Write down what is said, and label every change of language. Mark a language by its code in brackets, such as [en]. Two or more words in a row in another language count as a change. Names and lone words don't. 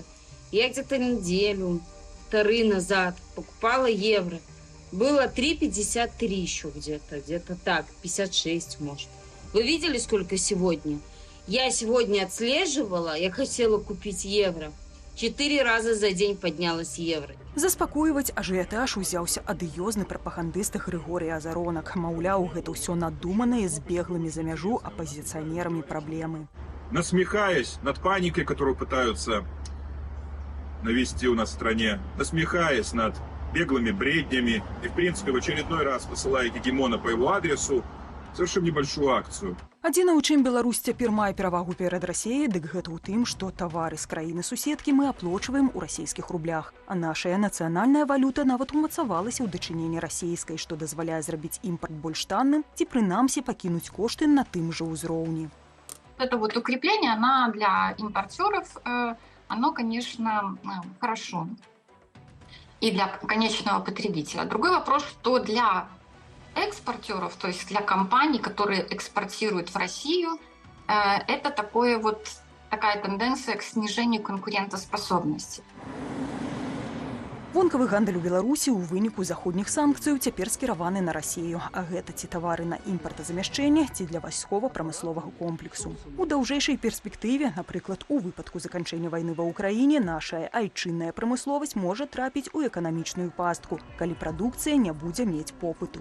[ru] Я где-то неделю, 2 назад покупала евро. Было 3,53 еще где-то так, 56 может. Вы видели, сколько сегодня? Я сегодня отслеживала, я хотела купить евро. 4 раза за день поднялась евро. [be] Заспакойваць ажыятаж узяўся адыёзны прапагандыст Григорий Азаронак. Маўляў, гэта ўсё надуманае з беглымі за мяжу апозіцыянерамі праблемы. [ru] Насмехаясь над паникой, которую пытаются навести у нас в стране, насмехаясь над беглыми бреднями и, в принципе, в очередной раз посылая гегемона по его адресу, совершим небольшую акцию. [be] Адзінае, у чым Беларусь цяпер мае перавагу перад Расіяй, дык гэта ў тым, што тавары з краіны-суседкі мы аплочваем у расійскіх рублях. А нашая нацыянальная валюта нават умацавалася ў дачыненні расійскай, што дазваляе зрабіць імпарт больш танным ці прынамсі пакінуць кошты на тым жа ўзроўні. [ru] Это вот укрепление, она для импортеров, оно, конечно, хорошо. И для конечного потребителя. Другой вопрос, что для экспортеров, то есть для компаний, которые экспортируют в Россию, это такая тенденция к снижению конкурентоспособности. [be] Вонкавы гандаль у Беларусі ў выніку заходніх санкцыяў цяпер скіраваны на Расію, а гэта ці тавары на імпартазамяшчэнне, ці для вайскова-прамысловага комплексу. У даўжэйшай перспектыве, напрыклад, у выпадку заканчэння вайны ва ўкраіне, нашая айчынная прамысловасць можа трапіць у эканамічную пастку, калі прадукцыя не будзе мець попыту.